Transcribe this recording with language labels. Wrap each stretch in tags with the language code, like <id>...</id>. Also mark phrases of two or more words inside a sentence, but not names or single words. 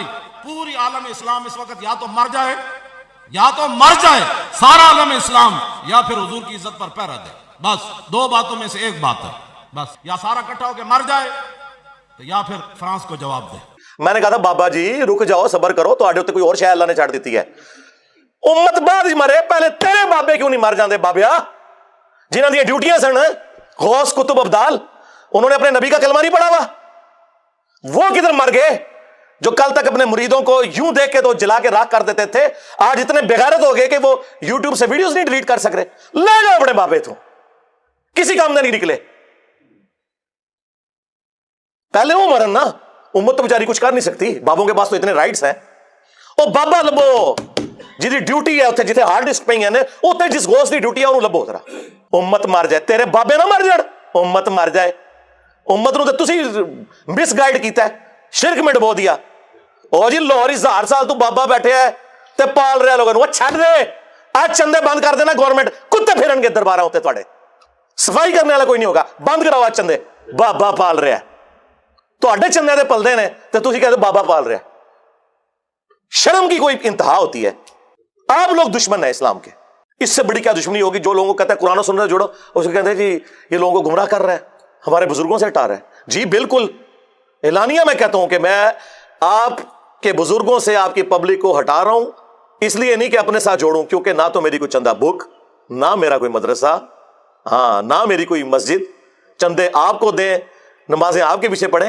<ur>پوری عالم اسلام اس وقت یا تو مر جائے, یا تو مر جائے سارا عالم اسلام, یا پھر حضور کی عزت پر پہرا دے. بس 2 باتوں میں سے ایک بات ہے, بس یا سارا اکٹھا ہو کے مر جائے یا پھر فرانس کو جواب دے. میں نے کہا تھا بابا جی رک جاؤ, صبر کرو, تو آڈے کوئی اور شے اللہ نے چھاڑ دیتی ہے.</ur> <pa>امت بعد ہی مرے, پہلے تیرے بابے کیوں نہیں مر جاندے بابیا, جنہاں دی ڈیوٹیاں سن غوث کتب ابدال,</pa> <ur>انہوں نے اپنے نبی کا کلمہ نہیں پڑھا ہوا؟ وہ کدھر مر گئے جو کل تک اپنے مریدوں کو یوں دیکھ کے تو جلا کے راکھ کر دیتے تھے, آج اتنے بغیرت ہو گئے کہ وہ یوٹیوب سے ویڈیوز نہیں ڈیلیٹ کر سک رہے. لے جاؤ اپنے بابے تو, کسی کام میں نہیں نکلے. پہلے وہ مرن نا, امت تو بیچاری کچھ کر نہیں سکتی, بابوں کے پاس تو اتنے رائٹس ہیں.</ur> <pa>او بابا لبو ਜਿਹਦੀ ਡਿਊਟੀ ਹੈ ਉੱਥੇ ਜਿੱਥੇ ਹਾਰਡ ਡਿਸਕ ਪਈਆਂ ਨੇ, ਉੱਥੇ ਜਿਸ ਗੋਸ ਦੀ ਡਿਊਟੀ ਹੈ ਉਹਨੂੰ ਲੱਭੋ ਜ਼ਰਾ। ਉਮਤ ਮਰ ਜਾਏ, ਤੇਰੇ ਬਾਬੇ ਨਾ ਮਰ ਜਾਣ, ਉਮਤ ਮਰ ਜਾਏ। ਉਮਤ ਨੂੰ ਤਾਂ ਤੁਸੀਂ ਮਿਸਗਾਈਡ ਕੀਤਾ, ਸ਼ਿਰਕ में ਡਬੋ ਦਿਆ। ਉਹ ਜੀ ਲਾਹੌਰ 1000 ਸਾਲ ਤੋਂ ਬਾਬਾ ਬੈਠਿਆ ਹੈ ਤੇ ਪਾਲ ਰਿਹਾ ਲੋਕਾਂ ਨੂੰ। ਉਹ ਛੱਡ ਦੇ, ਅੱਜ ਚੰਦੇ ਬੰਦ ਕਰ ਦੇਣਾ ਗਵਰਨਮੈਂਟ, ਕੁੱਤੇ ਫਿਰਨਗੇ ਦਰਬਾਰਾਂ ਉੱਤੇ ਤੁਹਾਡੇ, ਸਫਾਈ ਕਰਨੇ ਵਾਲਾ ਕੋਈ ਨਹੀਂ ਹੋਗਾ। ਬੰਦ ਕਰਾਓ ਅੱਜ ਚੰਦੇ, ਬਾਬਾ ਪਾਲ ਰਿਹਾ। ਤੁਹਾਡੇ ਚੰਦਿਆਂ ਦੇ ਪਲਦੇ ਨੇ ਤੇ ਤੁਸੀਂ</pa> <ur>کہتے بابا پال رہا. شرم کی کوئی انتہا ہوتی ہے? آپ لوگ دشمن ہے اسلام کے، اس سے بڑی کیا دشمنی ہوگی? جو لوگوں کو کہتا ہے قرآن اور سنت جوڑو، اس کو کہتے ہیں جی یہ لوگوں کو گمراہ کر رہا ہے، ہمارے بزرگوں سے ہٹا رہا ہے. جی بالکل، اعلانیہ میں کہتا ہوں کہ میں آپ کے بزرگوں سے آپ کی پبلک کو ہٹا رہا ہوں، اس لیے نہیں کہ اپنے ساتھ جوڑوں، کیونکہ نہ تو میری کوئی چندہ بک، نہ میرا کوئی مدرسہ، ہاں نہ میری کوئی مسجد، چندے آپ کو دیں، نمازیں آپ کے پیچھے پڑھیں.</ur>